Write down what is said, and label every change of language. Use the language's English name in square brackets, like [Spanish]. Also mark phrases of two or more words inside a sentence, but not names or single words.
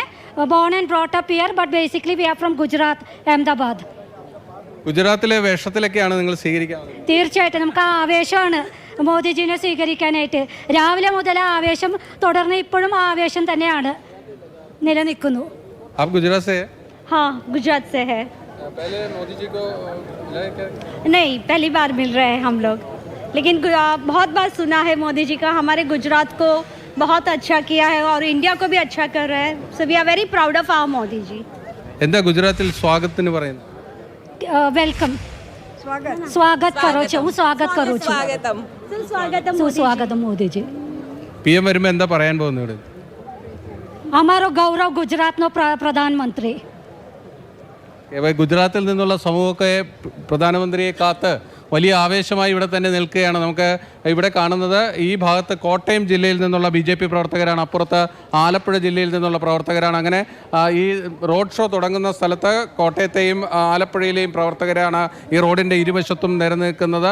[English] Born and brought up here, but basically we are from Gujarat, Ahmedabad. [Malayalam] ഗുജറാത്തിലെ വേഷത്തിലൊക്കെയാണ് നിങ്ങൾ സ്വീകരിക്കുന്നത്? തീർച്ചയായിട്ടും നമുക്ക് ആ ആവേശമാണ് മോദിജിനെ സ്വീകരിക്കാനായിട്ട്. രാവിലെ മുതൽ ആ ആവേശം തുടർന്ന് ഇപ്പോഴും ആ ആവേശം തന്നെയാണ് നിലനിൽക്കുന്നു. [Hindi] आप गुजरात से हैं? हाँ, गुजरात से है। पहले मोदी जी को मिला है क्या? नहीं, पहली बार मिल रहे हैं हम लोग, लेकिन बहुत बार सुना है मोदी जी का हमारे गुजरात को बहुत अच्छा किया है और इंडिया को भी अच्छा कर रहे हैं. [English] So we are very proud of our मोदी जी. [Malayalam] എന്താ ഗുജറാത്തിൽ സ്വാഗതത്തിന് പറയുന്നത്? [Gujarati] વેલકમ, સ્વાગત કરો છો. હું સ્વાગત કરું છું. સુસ્વાગતમ મોદીજી. [Malayalam] PM വരുമ്പോൾ എന്താ പറയാൻ പോകുന്നത് ഇവിടെ? [Gujarati] અમારો ગૌરવ ગુજરાતનો પ્રધાનમંત્રી. [Malayalam] ഗുജറാത്തിൽ നിന്നുള്ള സമൂഹമൊക്കെ പ്രധാനമന്ത്രിയെ കാത്ത് വലിയ ആവേശമായി ഇവിടെ തന്നെ നിൽക്കുകയാണ്. നമുക്ക് ഇവിടെ കാണുന്നത് ഈ ഭാഗത്ത് കോട്ടയം ജില്ലയിൽ നിന്നുള്ള BJP പ്രവർത്തകരാണ്, അപ്പുറത്ത് ആലപ്പുഴ ജില്ലയിൽ നിന്നുള്ള പ്രവർത്തകരാണ്. അങ്ങനെ ഈ റോഡ് ഷോ തുടങ്ങുന്ന സ്ഥലത്ത് കോട്ടയത്തെയും ആലപ്പുഴയിലെയും പ്രവർത്തകരാണ് ഈ റോഡിൻ്റെ ഇരുവശത്തും നിലനിൽക്കുന്നത്.